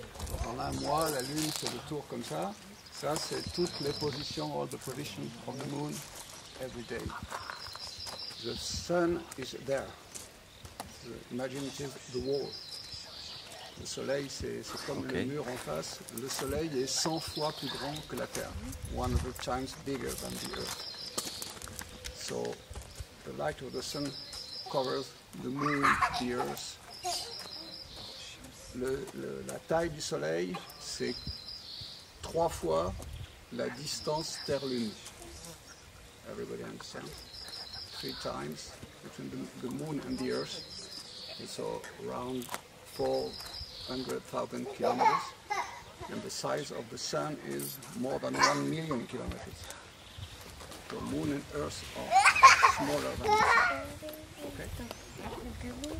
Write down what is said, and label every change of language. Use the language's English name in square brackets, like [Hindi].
[French] Donc en un mois, la Lune fait le tour comme ça. Ça c'est toutes les positions, [English] all the positions of the Moon every day. The Sun is there. Imagine it is the wall. [French] Le Soleil, c'est comme le mur en face. Le Soleil est 100 fois plus grand que la Terre. [English] 100 times bigger than the Earth. So, the light of the Sun covers the Moon, the Earth. [French] La taille du Soleil, c'est 3 fois la distance Terre-Lune. [English] Everybody understand? 3 times between the Moon and the Earth. It's around 400,000 kilometers, and the size of the Sun is more than 1 million kilometers. So Moon and Earth are smaller than the Sun. Okay?